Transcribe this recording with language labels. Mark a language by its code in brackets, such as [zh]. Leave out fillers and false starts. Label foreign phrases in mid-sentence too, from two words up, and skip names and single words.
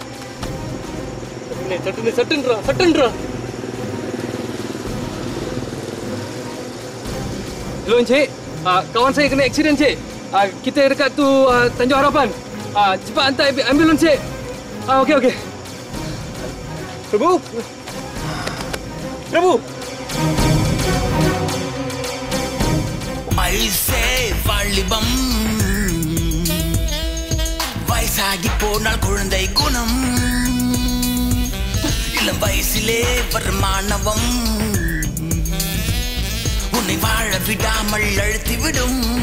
[ta] சட்டுன்றா. [ms] Hello Encik, kawan saya kena aksiden Encik. Kita dekat tu Tanjung Harapan. Cepat hantar ambulans Encik. Okey. Prabu. [ta] ஐசே வாலிபம், வயசாகி போனால் குழந்தை குணம், இளம் வயசிலே வருமானவம் உன்னை வாழ விடாமல் அழுத்திவிடும்.